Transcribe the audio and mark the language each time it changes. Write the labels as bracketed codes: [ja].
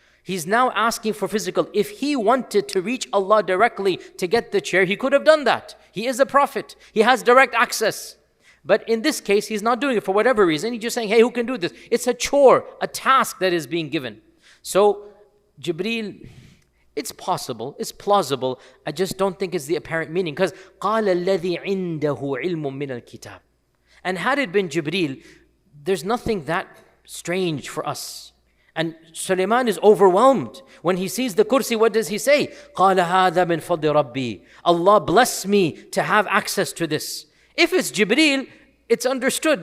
[en] He's now asking for physical. If he wanted to reach Allah directly to get the chair, he could have done that. He is a prophet. He has direct access. But in this case, he's not doing it for whatever reason. He's just saying, hey, who can do this? It's a chore, a task that is being given. So, Jibreel, it's possible, it's plausible. I just don't think it's the apparent meaning. [ar] Because قَالَ الَّذِي عِنْدَهُ عِلْمٌ مِّنَ الْكِتَابِ. [en] And had it been Jibreel, there's nothing that strange for us. And Sulaiman is overwhelmed. When he sees the kursi, what does he say? [ar] قَالَ هَذَا مِنْ فَضْلِ رَبِّي. [en] Allah bless me to have access to this. If it's Jibreel, it's understood.